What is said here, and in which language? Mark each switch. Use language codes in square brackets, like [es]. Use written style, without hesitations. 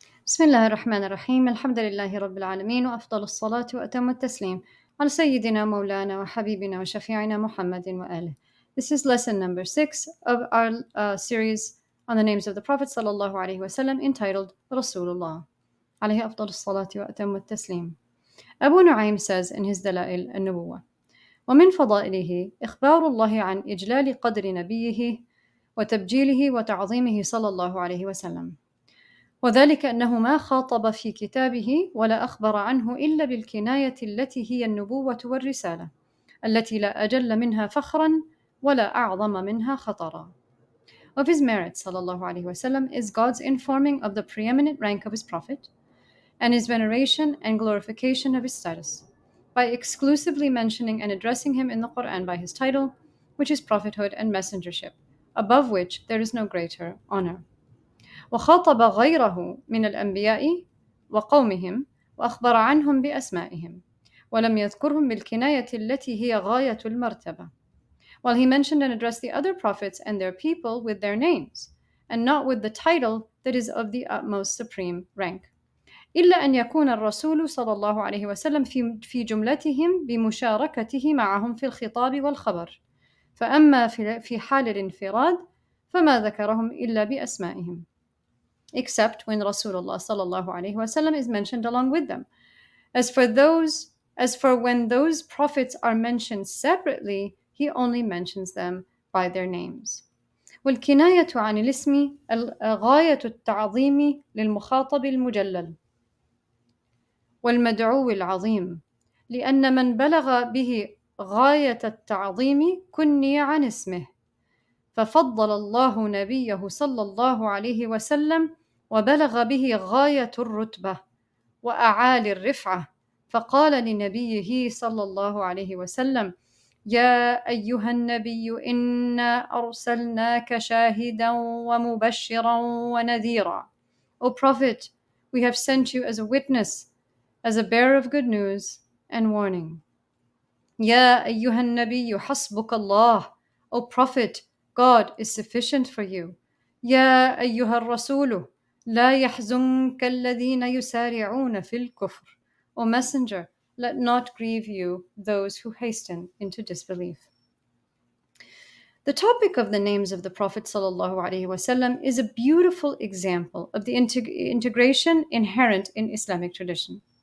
[ar] بسم الله الرحمن الرحيم الحمد لله رب العالمين وأفضل الصلاة وأتم التسليم على سيدنا مولانا وحبيبنا وشفيعنا محمد وآله. [en] This is lesson number 6 of our series on the names of the Prophet sallallahu alaihi wasallam entitled Rasulullah [ar] عليه أفضل الصلاة وأتم التسليم. [en] Abu Nu'aym says in his [ar] دلائل النبوة: ومن فضائله إخبار الله عن إجلال قدر نبيه وتبجيله وتعظيمه صلى الله عليه وسلم، وذلك أنه ما خاطب في كتابه ولا أخبر عنه إلا بالكناية التي هي النبوة والرسالة، التي لا أجل منها فخرا ولا أعظم منها خطرا. [en] Of his merits sallallahu alaihi wasallam is God's informing of the preeminent rank of his prophet and his veneration and glorification of his status by exclusively mentioning and addressing him in the Quran by his title, which is prophethood and messengership, above which there is no greater honor. [ar] وخاطب غيره من الأنبياء وقومهم وأخبر عنهم بأسمائهم ولم يذكرهم بالكناية التي هي غاية المرتبة, [en] while he mentioned and addressed the other prophets and their people with their names and not with the title that is of the utmost supreme rank, [ar] إلا أن يكون الرسول صلى الله عليه وسلم في جملتهم بمشاركته معهم في الخطاب والخبر، فأما في حال الانفراد فما ذكرهم إلا بأسمائهم, [en] except when Rasulullah sallallahu alaihi wasallam is mentioned along with them. As for when those prophets are mentioned separately, he only mentions them by their names. [ar] والكناية عن الاسم غاية التعظيم للمخاطب المجلل والمدعو العظيم، لأن من بلغ به غاية التعظيم كني عن اسمه، ففضل الله نبيه صلى الله عليه وسلم وبلغ به غاية الرتبة وأعالي الرفعة، فقال لنبيه صلى الله عليه وسلم: يا أيها النبي إنا أرسلناك شاهدا ومبشرا ونذيرا. [en] O Prophet, we have sent you as a witness, as a bearer of good news and warning. [ar] يا أيها النبي حسبك الله. [en] O Prophet, God is sufficient for you. [ar] يا أيها الرسول لا يحزنك الذين يسارعون في الكفر. [en] O Messenger, let not grieve you those who hasten into disbelief. The topic of the names of the Prophet ﷺ is a beautiful example of the integration inherent in Islamic tradition.